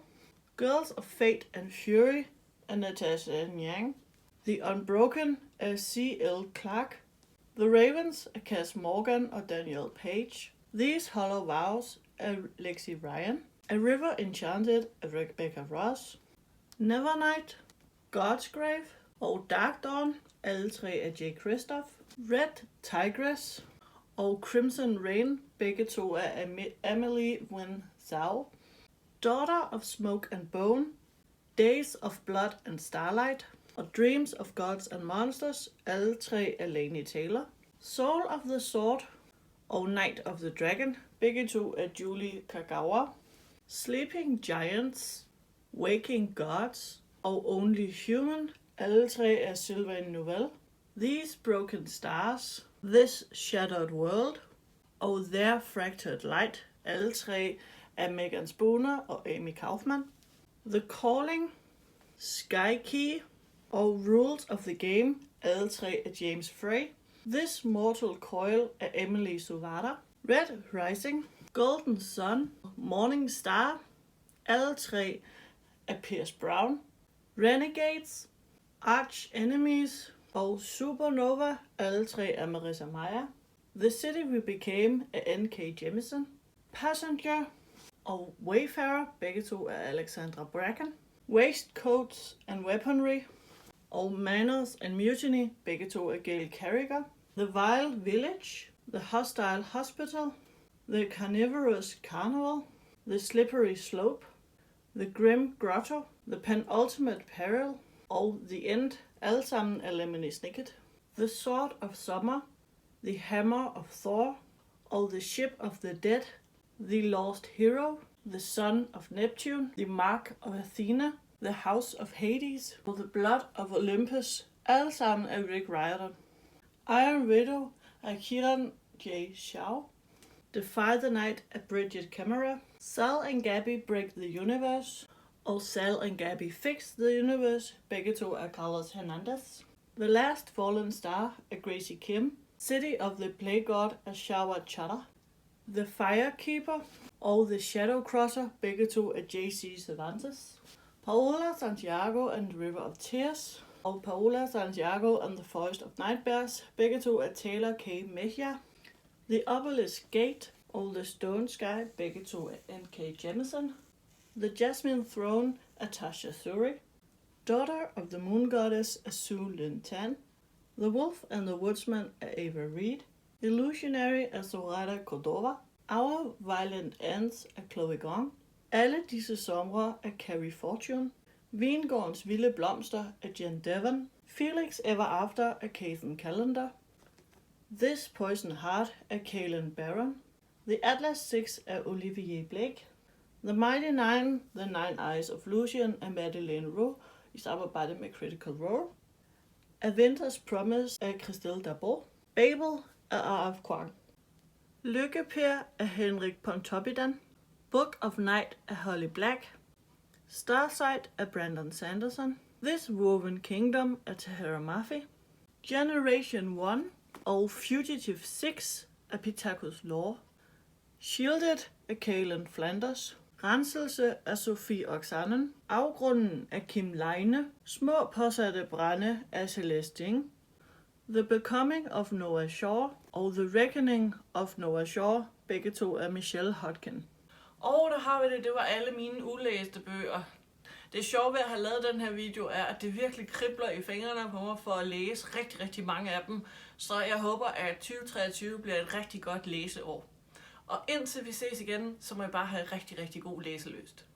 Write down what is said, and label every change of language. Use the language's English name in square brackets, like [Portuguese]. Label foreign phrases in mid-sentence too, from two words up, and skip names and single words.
[Danish] Girls of Fate and Fury af Natasha Nyang. The Unbroken af C.L. Clark. The Ravens af Cass Morgan og Danielle Page. These Hollow Vows af Lexi Ryan. A River Enchanted af Rebecca Ross. Nevernight, God's Grave og Dark Dawn, alle tre af J. Christoph. Red Tigress og Crimson Rain, begge to af Emily Wen Zhao. Daughter of Smoke and Bone, Days of Blood and Starlight og Dreams of Gods and Monsters, alle tre af Laini Taylor. Soul of the Sword og Night of the Dragon, begge to af Julie Kagawa. Sleeping Giants, Waking Gods og Only Human, alle tre af Sylvain Novelle. These Broken Stars, This Shattered World og Their Fractured Light, alle tre af Megan Spooner og Amy Kaufman. The Calling, Sky Key og Rules of the Game, alle tre af James Frey. This Mortal Coil af Emily Suvada. Red Rising, Golden Sun, Morning Star, alle tre af Pierce Brown. Renegades, Arch Enemies og Supernova, alle tre af Marissa Meyer. The City We Became af N.K. Jemisin. Passenger og Wayfarer, begge to af Alexandra Bracken. Waistcoats and Weaponry og Manners and Mutiny, begge to af Gail Carriger. The Vile Village, The Hostile Hospital, The Carnivorous Carnival, The Slippery Slope, The Grim Grotto, The Penultimate Peril og The End, alle sammen af Lemony Snicket. The Sword of Summer, The Hammer of Thor og The Ship of the Dead, The Lost Hero, The Son of Neptune, The Mark of Athena, The House of Hades og The Blood of Olympus, alle sammen af Rick Riordan. Iron Widow af Kiran J. Shaw. Defy the Night af Bridget Camera. Sal and Gabby Break the Universe og Sal and Gabby Fix the Universe, begge to af Carlos Hernandez. The Last Fallen Star af Gracie Kim. City of the Plague God af Shawat Chatter. The Firekeeper og The Shadow Crosser, begge to af J.C. Cervantes. Paola Santiago and the River of Tears og Paola Santiago and the Forest of Nightmares, begge to af Taylor K. Mejia. The Obelisk Gate og The Stone Sky, begge to af N.K. Jemisin. The Jasmine Throne af Tasha Suri. Daughter of the Moon Goddess af Sue Lin Tan. The Wolf and the Woodsman af Ava Reed. Illusionary af Soraya Cordova. Our Violent Ants af Chloe Gong. Alle disse somre af Carrie Fortune. Vingårdens vilde blomster af Jen Devon. Felix Ever After af Kathan Callender. This Poison Heart af Kaylin Barron. The Atlas 6 af Olivier Blake. The Mighty Nine, The Nine Eyes of Lucian af Madeleine Roux i samarbejde med Critical Role. A Winter's Promise af Christelle Darboux. Babel af R.F. Kuang. Lykkeper af Henrik Pontoppidan. Book of Night af Holly Black. Starsight af Brandon Sanderson. This Woven Kingdom af Tahara Mafi. Generation 1 og Fugitive 6 af Pittacus Law. Shielded af Kaylin Flanders. Renselse af Sofie Oksanen. Afgrunden af Kim Leine. Små påsatte brænde af Celeste Ding. The Becoming of Noah Shaw og The Reckoning of Noah Shaw, begge to af Michelle Hodkin. Og der har vi det, det var alle mine ulæste bøger. Det sjove ved at have lavet den her video er, at det virkelig kribler i fingrene på mig for at læse rigtig, rigtig mange af dem. Så jeg håber, at 2023 bliver et rigtig godt læseår. Og indtil vi ses igen, så må jeg bare have rigtig, rigtig god læselyst.